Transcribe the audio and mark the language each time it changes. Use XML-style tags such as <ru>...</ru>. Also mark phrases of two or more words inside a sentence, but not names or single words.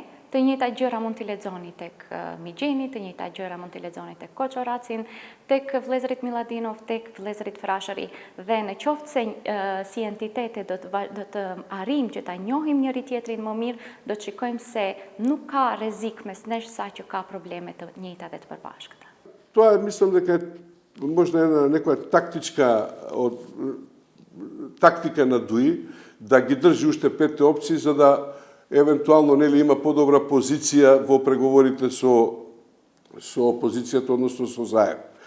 <sq>Të njëjta gjëra mund t'i lexoni tek Migjeni, të njëjta gjëra mund t'i lexoni tek Koçoracin, tek vëllezërit Miladinov, tek vëllezërit Frashëri, dhe në qoftë se si entitete do të arrijmë që ta njohim njëri tjetrin më mirë, do të shikojmë se nuk ka rrezik mes nesh sa që ka probleme të njëjta dhe të përbashkëta.</sq> <mk>Тоа мислам дека можда една некоја тактика на ДУИ да ги држи уште 5 опции за да евентуално нели има подобра позиција во преговорите со опозицијата, односно со ЗАЕМ.</mk>